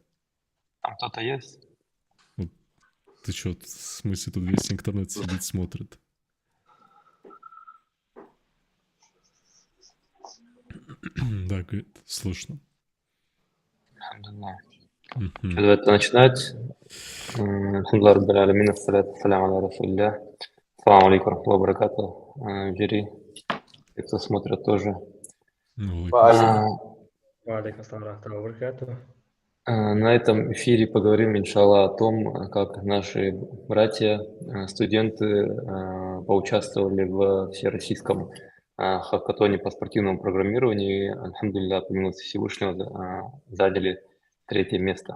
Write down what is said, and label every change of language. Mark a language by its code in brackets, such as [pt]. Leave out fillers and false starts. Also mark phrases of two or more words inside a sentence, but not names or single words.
[ru] Там кто-то есть? Ты что, в смысле, тут весь интернет сидит, смотрит? Да, говорит, слышно. Что, давайте начинать. [ar] الحمد لله رب العالمين، الصلاة والسلام على رسول الله. السلام عليكم ورحمة الله وبركاته. [ru] Жюри, те, кто смотрит тоже. [ar] عليكم السلام ورحمة الله وبركاته. [ru] На этом эфире поговорим, иншаллах, о том, как наши братья, студенты поучаствовали в всероссийском хакатоне по спортивному программированию. И, альхамдулилля, по милости Всевышнего, заняли 3-е место.